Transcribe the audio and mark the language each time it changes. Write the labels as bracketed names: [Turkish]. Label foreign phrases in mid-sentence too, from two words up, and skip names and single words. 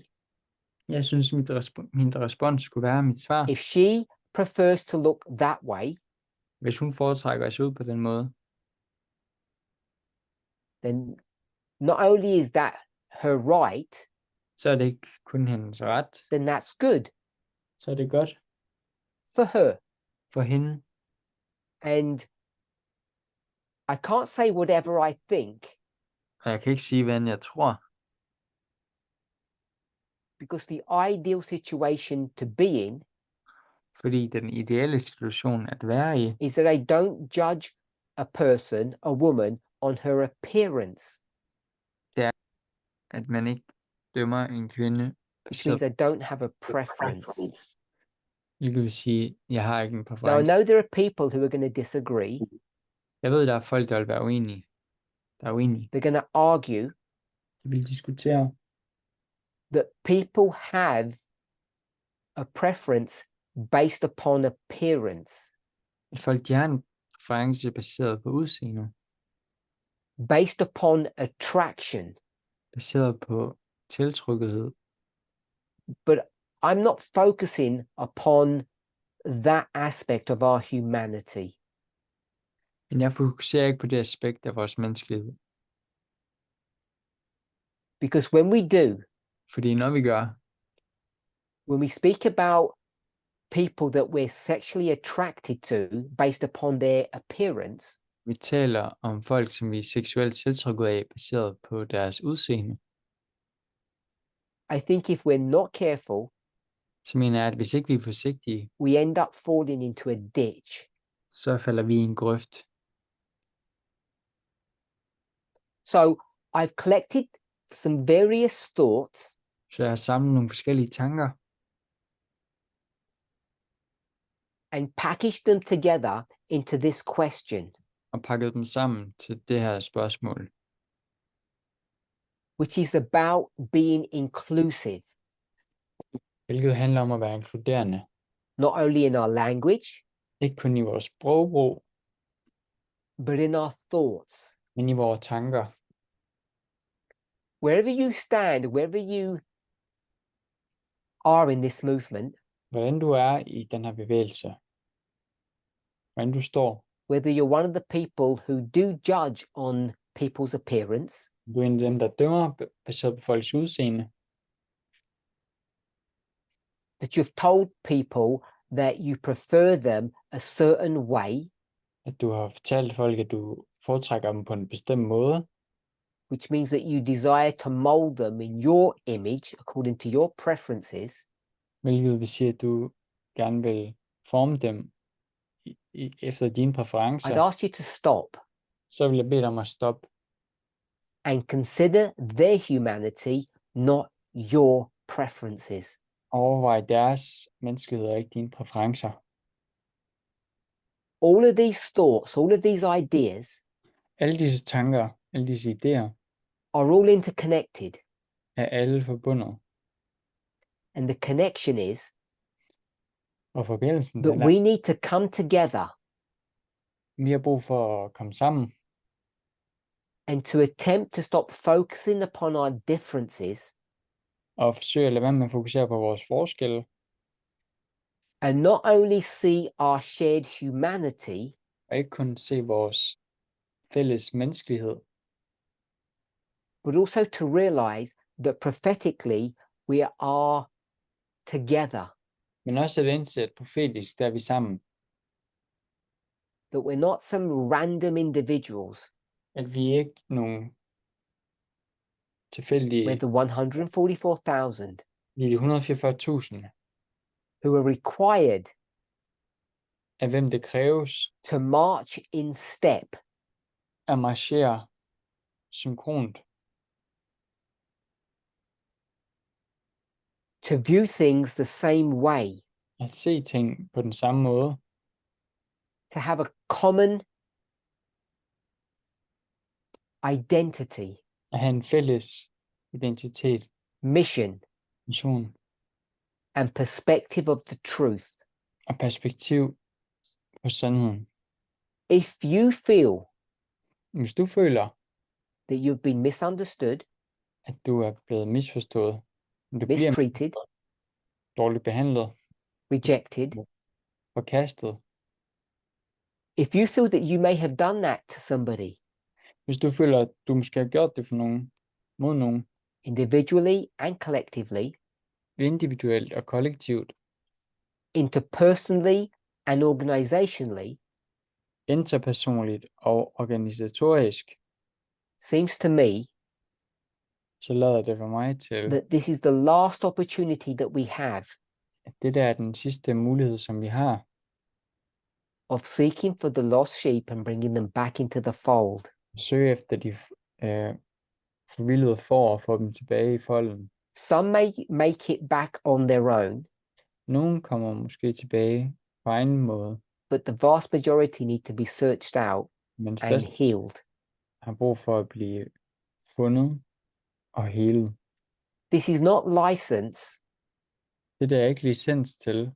[Danish] Jeg synes, min respons skulle være mit svar. [English] if she prefers to look that way, [Danish] Hvis hun foretrækker at se ud på den måde, [English] then not only is that her right, [Danish] så er det ikke kun hendes ret. [English] then that's good [Danish] Så er det godt [English] for her. [Danish] for hende. [English] And I can't say whatever I think, [Danish] Og jeg kan ikke sige, hvad jeg tror. [English] because the ideal situation to be in [Danish] Fordi den ideelle situation at være i, [English] is that I don't judge a person, a woman, on her appearance, [Danish] at man ikke dømmer en kvinde [English] which means [Danish] baseret, [English] I don't have a preference. [Danish] hvilket vil sige, jeg har ikke en [English] Now, I [Danish] præference. [English] know there are people who are going to disagree. [Danish] Jeg ved, der er folk, der vil være uenige. [English] They're going to argue [Danish] De vil diskutere, [English] that people have a preference based upon appearance, [Danish] at folk de har en præference baseret på udseende, [English] based upon attraction. [Danish] baseret på tiltrykkethed. [English] But I'm not focusing upon that aspect of our humanity. [Danish] Men jeg fokuserer ikke på det aspekt af vores menneskelighed. [English] Because when we do, [Danish] Fordi når vi gør, [English] when we speak about people that we're sexually attracted to based upon their appearance, [Danish] vi taler om folk, som vi er seksuelt tiltrukket af, baseret på deres udseende, [English] I think if we're not careful, [Danish] så mener jeg, at hvis ikke vi er forsigtige, [English] we end up falling into a ditch. [Danish] så falder vi i en grøft. [English] So I've collected some various thoughts [Danish] Så jeg har samlet nogle forskellige tanker, [English] and packaged them together into this question, [Danish] og pakket dem sammen til det her spørgsmål, [English] which is about being inclusive, [Danish] hvilket handler om at være inkluderende. [English] not only in our language, [Danish] Ikke kun i vores sprogbrug, [English] but in our thoughts. [Danish] men i vores tanker. [English] Wherever you stand, wherever you are in this movement, [Danish] Hvordan du er i den her bevægelse. Hvordan du står. [English] whether you're one of the people who do judge on people's appearance, [Danish] Du er en af dem, der dømmer baseret på folks udseende. [English] that you've told people that you prefer them a certain way, [Danish] At du har fortalt folk, at du foretrækker dem på en bestemt måde. [English] which means that you desire to mold them in your image according to your preferences, [Danish] Hvilket vil sige, at du gerne vil forme dem efter dine præferencer. [English] I'd ask you to stop [Danish] Så vil jeg bede dig om at stoppe [English] and consider their humanity, not your preferences. [Danish] og overveje deres menneskelighed og ikke dine præferencer. [English] All of these thoughts, all of these ideas [Danish] Alle disse tanker, alle disse idéer [English] are all interconnected. [Danish] er alle forbundet. [English] And the connection is [Danish] Og forbindelsen, [English] that [Danish] den er, [English] we need to come together [Danish] vi har brug for at komme sammen [English] and to attempt to stop focusing upon our differences [Danish] og forsøge at lade være med at fokusere på vores forskelle, [English] and not only see our shared humanity, [Danish] og ikke kun se vores fælles menneskelighed, [English] but also to realize that prophetically we are together, [Danish] men også at indse, at profetisk, der er vi sammen, [English] that we're not some random individuals. [Danish] at vi ikke er nogen tilfældige, [English] We're the 144,000 [Danish] de 144.000, [English] who are required [Danish] af hvem det kræves [English] to march in step [Danish] at marchere synkront, [English] to view things the same way, [Danish] at se ting på den samme måde, [English] to have a common identity, [Danish] at have en fælles identitet, [English] mission, [Danish] mission [English] and perspective of the truth. [Danish] og perspektiv på sandheden. [English] If you feel [Danish] Hvis du føler, [English] that you've been misunderstood, [Danish] at du er blevet misforstået, men du bliver [English] mistreated, [Danish] dårligt behandlet, [English] rejected. [Danish] forkastet. [English] If you feel that you may have done that to somebody [Danish] Hvis du føler, at du måske har gjort det for nogen, mod nogen, [English] individually and collectively, [Danish] individuelt og kollektivt, [English] interpersonally and organizationally, [Danish] interpersonligt og organisatorisk, [English] seems to me [Danish] så lader det for mig til, [English] that this is the last opportunity that we have [Danish] at det der er den sidste mulighed, som vi har, [English] of seeking for the lost sheep and bringing them back into the fold. [Danish] at søge efter de forvildede får og få dem tilbage i folden. [English] Some may make it back on their own, [Danish] Nogen kommer måske tilbage på egen måde, [English] but the vast majority need to be searched out [Danish] men [English] and [Danish] størst [English] healed. [Danish] har brug for at blive fundet og helet. [English] This is not license [Danish] Det der er ikke licens til